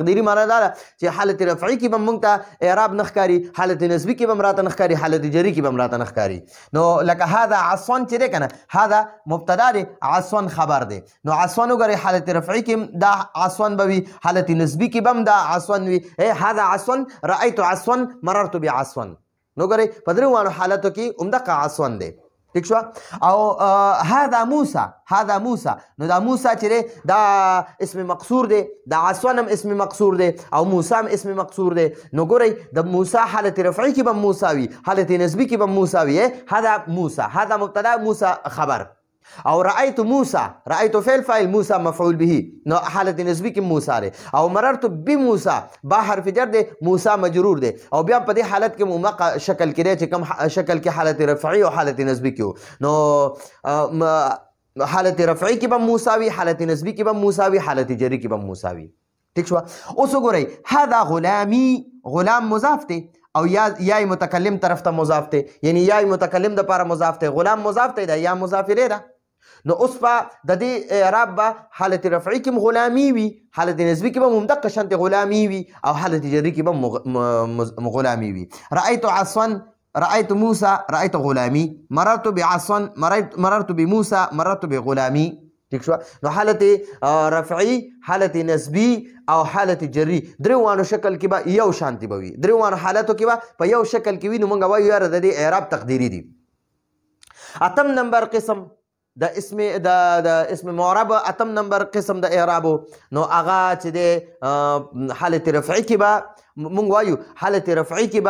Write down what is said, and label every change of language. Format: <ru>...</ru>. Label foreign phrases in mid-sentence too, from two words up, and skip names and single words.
<ps>تقدیري معنا دا ده چې حالت رفعي کې به موږ ته اعراب نه ښکاري، حالت نسبي کې به هم راته نه ښکاري، حالت جري کې به هم راته نه ښکاري. نو لکه</ps> <ar>هذا عصفان</ar> <ps>چې دی کنه، هذا مبتدا دی، عصفان خبر دی. نو عصفان وګورئ حالت رفعي کې دا عصفان به وي، حالت نسبي کې به هم دا عصفان وي.</ps> <ar>هذا عصفان، رأيت عصفان، مررت بعصفان.</ar> <ps>نو ګورئ په درې واړو حالاتو کې همدغه عصفان دی. ٹھیک شو؟ او</ps> <ar>هذا موسی، هذا موسی.</ar> <ps>نو دا موسی چې دی دا اسم مقصور دی، دا عصفان هم اسم مقصور دی او موسی هم اسم مقصور دی. نو ګورئ د موسی حالت رفعي کې به موسی وي، حالت نسبي کې به موسی وي.</ps> <ar>هذا موسی،</ar> <ps>هذا مبتدا، موسی خبر. او</ps> <ar>رأيت موسی،</ar> <ps>رأيت فعل فاعل، موسی مفعول به. نو حالت نسبی کې موسی دی. او</ps> <ar>مررت بموسی،</ar> <ps>با حرف جر دی، موسی مجرور دی. او بیا په دې حالت کې مومق شکل کې دی چې کوم شکل کې حالت رفعی او حالت نسبی کې. نو حالت رفعی کې به موسی وي، حالت نسبی کې به موسی وي، حالت جری کې به موسی وي. ٹھیک شو؟ اوس وګورئ</ps> <ar>هذا غلامی،</ar> <ps>غلام مضاف دی او یا متکلم طرف ته مضاف دی، یعنی یا متکلم د لپاره مضاف دی، غلام مضاف دی، دا یا مضاف الیه ده. نو اوس په د دې اعراب به حالت رفعي کې غلامي وي، حالت نسبي کې به همدغه شانتې غلامي وي او حالت جري کې به غلامي وي.</ps> <ar>رأيت عصفا، رأيت موسى، رأيت غلامي. مررت بعصفا، مررت بموسى، مررت بغلامي.</ar> <ps>ٹھیک شو نو حالت رفعی حالت نسبی او حالت جری دریوانو شکل کې به یو شانتی به وي دریوانو حالتو کې به په یو شکل کې وي نو موږ وایو یاره د دې اعراب تقدیری دي اتم نمبر قسم د اسم معرب اتم نمبر قسم د اعرابو نو هغه چې د حالت رفعی کې به موږ وایو حالت رفعی کې</ps>